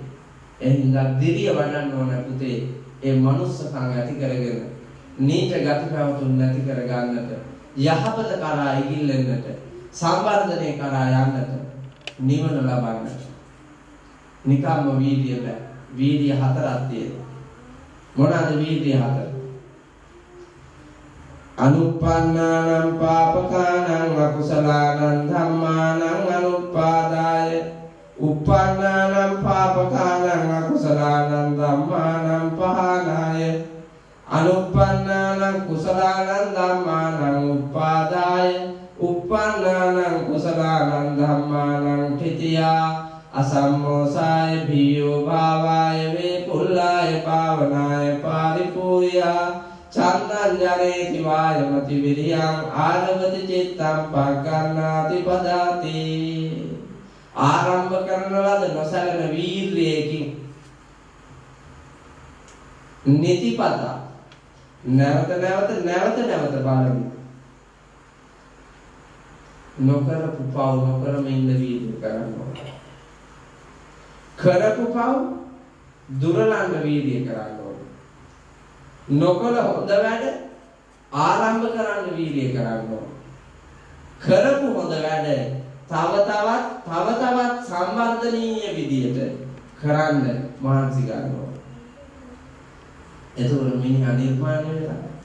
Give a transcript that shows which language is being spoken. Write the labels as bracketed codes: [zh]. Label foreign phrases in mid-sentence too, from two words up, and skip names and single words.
[si] එහෙනම් දිරිය වඩන්න ඕන පුතේ ඒ මනුස්සකම් ඇති කරගෙන නීච ගති පැවතුම් නැති කර ගන්නට යහපත කරා ඉගිල්ලෙන්නට සම්වර්ධනය කරා යන්නට නිවන ලබන්නට නිකම්ම වීර්යය බෑ. වීර්ය හතරක් තියෙනවා. මොනවාද වීර්ය හතර? [pi] අනුප්පන්නානං පාපකානං අකුසලානං ධම්මානං අනුප්පාදාය uppannānaṁ pāpakānaṁ akusalaanaṁ dhammānaṁ pahānāya anuppannānaṁ kusalānaṁ dhammānaṁ uppādāya uppannānaṁ kusalānaṁ dhammānaṁ thitiyā asammosāya bhiyo bhāvāya vipullāya pāvanāya pāripūyā චන්දං ජනේති වායමති විරියං ආරවති චිත්තං පග්ගණ්ණාති පදාති [si] ආරම්භ කරන ලද නොසලන වීර්යයෙන් නිතිපත නැවත බලමු නොකරපු පව් නොකරම ඉන්න වීර්ය කරනවා කරපු පව් දුරලන්න වීර්ය කරනවා නොකල හොඳ වැඩ ආරම්භ කරන්න වීර්ය කරනවා කරපු හොඳ වැඩ තව තවත් සම්වර්ධනීය විදියට කරන්න මහන්සි ගන්නවා එතකොට මිනිහා නිර්මාණය වෙනවා